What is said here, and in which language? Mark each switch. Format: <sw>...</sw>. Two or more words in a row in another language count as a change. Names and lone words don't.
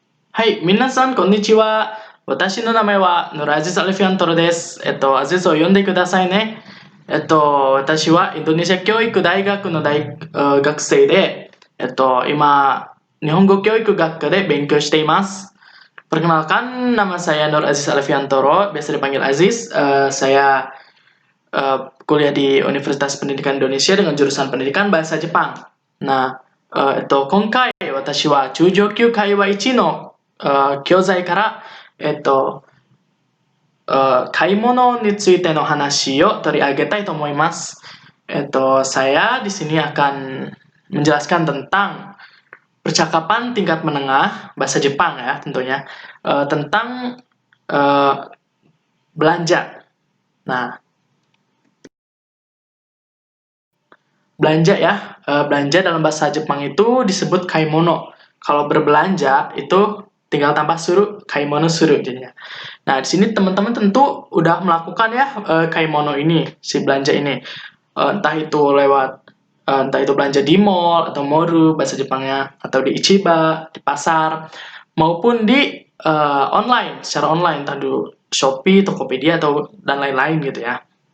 <ja>はい、皆さん、こんにちは。私の名前はヌラアジズ・アルフィアントロです。アジズを呼んでくださいね。私はインドネシア教育大学の学生で、今、日本語教育学科で勉強しています。</ja> <id>Perkenalkan, nama saya Nur Aziz Alfiantoro, biasa dipanggil Aziz. Saya kuliah di Universitas Pendidikan Indonesia dengan jurusan Pendidikan Bahasa Jepang. Nah,</id> <ja>今回私は中上級会話1の教材から、買い物についての話を取り上げたいと思います。</ja> <id>Saya di sini akan menjelaskan tentang percakapan tingkat menengah bahasa Jepang ya tentunya tentang belanja. Nah, belanja ya, belanja dalam bahasa Jepang itu disebut kaimono. Kalau berbelanja itu tinggal tambah suru,</id> <ja>買い物する</ja> <id>jadinya. Nah, di sini teman-teman tentu udah melakukan ya kaimono ini, si belanja ini. Entah itu belanja di mall atau moru bahasa Jepangnya, atau di Ichiba, di pasar, maupun di online, secara online, entah di Shopee, Tokopedia atau dan lain-lain gitu ya.</id>